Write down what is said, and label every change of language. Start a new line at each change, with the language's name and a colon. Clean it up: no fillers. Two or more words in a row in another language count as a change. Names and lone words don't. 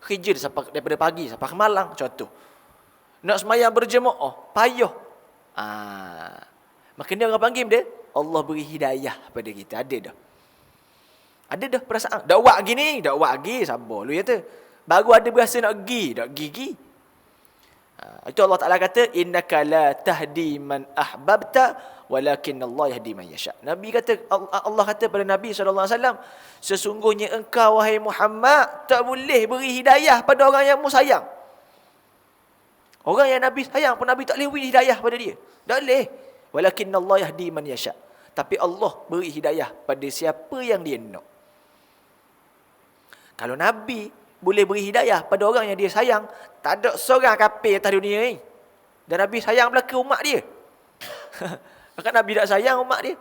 Malay: Hijr sampai daripada pagi sampai ke malam contoh. Nak semayang berjemaah, payah. Maka dia orang panggil dia, Allah beri hidayah pada kita. Ada dah perasaan. Dakwah gini, dakwah lagi, sabar lu ya tu. Baru ada berasa nak pergi, nak gigi. Itu Allah Taala kata,
Arabic: إنك لا تهدي من أحببت ولكن الله يهدي من يشاء.
Malay: Nabi kata, Allah kata pada Nabi SAW, sesungguhnya engkau wahai Muhammad tak boleh beri hidayah pada orang yang mu sayang. Orang yang Nabi sayang pun Nabi tak boleh beri hidayah pada dia. Tak boleh.
Arabic: ولكن الله يهدي من يشاء.
Malay: Tapi Allah beri hidayah pada siapa yang dia nak. Kalau Nabi boleh beri hidayah pada orang yang dia sayang, tak ada seorang kafir atas dunia ni. Dan Nabi sayang belaka umat dia. Maka Nabi tak sayang umat dia.